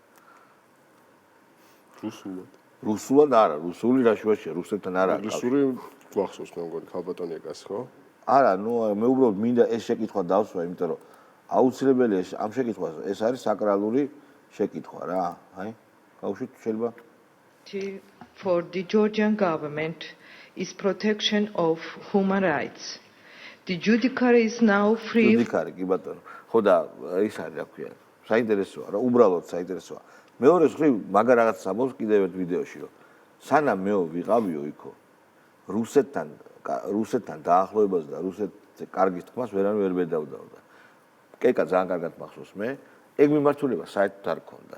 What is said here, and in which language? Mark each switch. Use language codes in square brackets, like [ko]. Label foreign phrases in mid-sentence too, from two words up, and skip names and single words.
[ka] რუსულად. რუსულად არა, რუსული რა შუაშია, რუსეთთან არა. ინგლისური გვახსოვს მე მგონი ქალბატონ ეკას, ხო? არა, ნუ მე უბრალოდ მინდა ეს შეკითხვა დავსვა, იმიტომ რომ აუცილებელია ამ შეკითხვას, ეს არის საკრალური შეკითხვა რა. აი, გავუშვით შეიძლება. [en] For the Georgian government is protection of human rights. The judiciary is now free. [ka] judiciary კი ბატონო. ხო და ის არის რა ქვია. საინტერესოა რა, უბრალოდ საინტერესოა. მეორე მხრივ მაგარ რაღაცას ამბობს კიდევ ერთ ვიდეოში, რომ სანამ მე ვიყავიო იქო რუსეთთან დაახლოებას და რუსეთზე კარგის თქმას ვერანუ ვერ მედავდავდა. კეკა ძალიან კარგად მახსოვს მე, ეგ მიმართულება საერთოდ არ ქონდა.